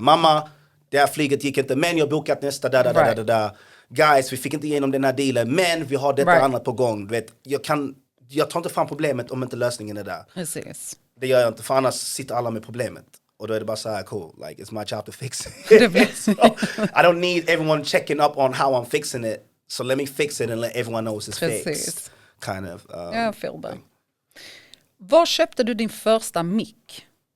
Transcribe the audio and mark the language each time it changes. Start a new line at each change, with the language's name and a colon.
Swedish: Mamma, det här flyget gick inte, men jag bokat nästa. Guys, vi fick inte igenom den här dealen, men vi har detta annat på gång. Du vet, jag tar inte fram problemet om inte lösningen är där. Precis. Det gör jag inte, för annars sitter alla med problemet. Och då är det bara så här, cool,
English: like it's my job to fix it. So, I don't need everyone checking up on how I'm fixing it. So let me fix it and let everyone know it's fixed. Kind of. Jag feel that.
Swedish: Var köpte du din första mick?